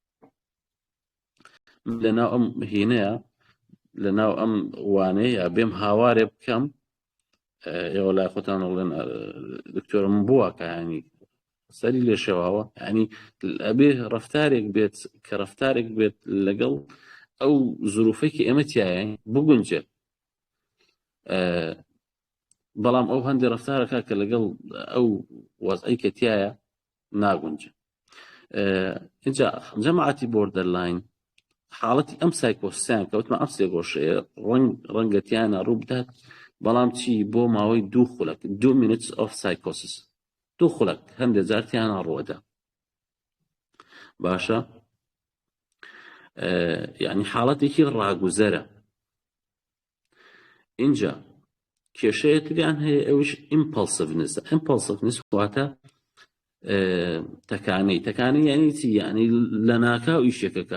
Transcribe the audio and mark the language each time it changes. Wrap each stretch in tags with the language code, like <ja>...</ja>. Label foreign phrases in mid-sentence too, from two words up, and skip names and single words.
<ckb>لەناو ئەم هینەیە لەناو ئەم وانەیە بێم هاوارێ بکەم ئێوە لای خۆتان ئەڵێن دکتۆرم بووە کە ینی سەری لێ شێواوە ینی ئەبێ ڕەفتارێک بێت کە ڕەفتارێک بێت لەگەڵ ئەو زروفەی ئێمە تایە بگونجێت بەڵام ئەو هەندێک ڕەفتارەکە کە لەگەڵ ئەو وەزعی کە تایە ناگونجێت. اینجا جەماعەتی بۆردەرلاین حاڵەتی ئەم سایکۆسیان کەوتمە ئەم سێگۆشەیە ڕەنگەتیانە ڕوو بدات بەڵام چی بۆ ماوەی 2 خولەک</ckb> <en>2 minutes of psychosis</en> <ckb>2 خولەک هەندێک جارتیانە ڕووەدا باشە یعنی حاڵەتێکی ڕاگوزەرە. اینجا کێشەیە تریان هەیە ئەوش ئیمپەلسڤنس واتە تەکانەی یعنی چی یعنی لە ناکاو ئیشێکەکە</ckb>